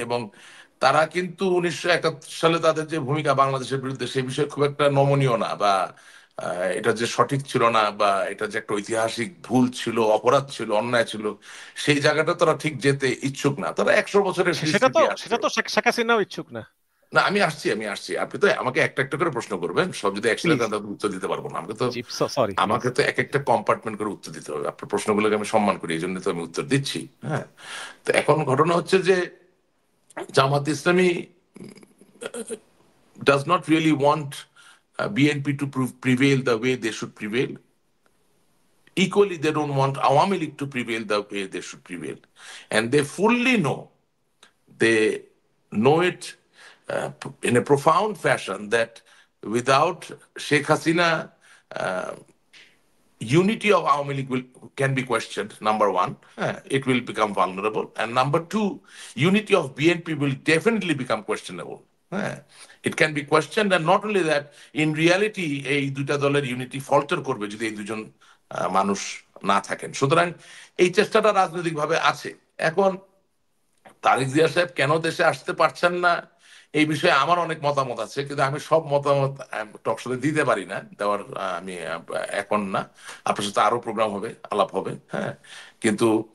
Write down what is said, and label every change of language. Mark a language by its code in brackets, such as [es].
[bn] এবং তারা কিন্তু 1971 সালে তাদের যে ভূমিকা বাংলাদেশের বিরুদ্ধে, সেই বিষয়ে খুব একটা নমনীয় না, বা এটা যে সঠিক ছিল না, বা এটা যে একটা ঐতিহাসিক ভুল ছিল, অপরাধ ছিল, অন্যায় ছিল, সেই জায়গাটা তারা ঠিক যেতে ইচ্ছুক না। তারা 100 বছরের সেটা তো পরিস্থিতি আসছে। সেটা তো শেখ হাসিনাও ইচ্ছুক না। না, আমি আসছি, আপনি তো আমাকে একটা একটা করে প্রশ্ন করবেন, সব যদি একসাথে প্লিজ। তাহলে উত্তর দিতে পারবো না। আমাকে তো জি, সরি প্লিজ। আমাকে তো এক একটা কম্পার্টমেন্ট করে উত্তর দিতে হবে। আপনার প্রশ্নগুলোকে আমি সম্মান করি, এই জন্য তো আমি উত্তর দিচ্ছি। হ্যাঁ, তো এখন ঘটনা হচ্ছে যে [en] Jamaat Islami does not really want BNP to prevail the way they should prevail. Equally, they don't want Awami League to prevail the way they should prevail. And they fully know, they know it in a profound fashion, that without Sheikh Hasina, uh, unity of Awami League can be questioned, number one. It will become vulnerable. And number two, unity of BNP will definitely become questionable. It can be questioned, and not only that, in reality [bn] এই দুইটা দলের unity filter করবে যদি এই দুজন মানুষ না থাকেন। সুতরাং এই চেষ্টাটা রাজনৈতিকভাবে আছে। এখন তারেক জিয়া সাহেব কেন দেশে আসতে পারছেন না, এই বিষয়ে আমার অনেক মতামত আছে, কিন্তু আমি সব মতামত টকশোতে দিতে পারি না, দেওয়ার আমি এখন না। আপনার সাথে আরো প্রোগ্রাম হবে, আলাপ হবে। হ্যাঁ, কিন্তু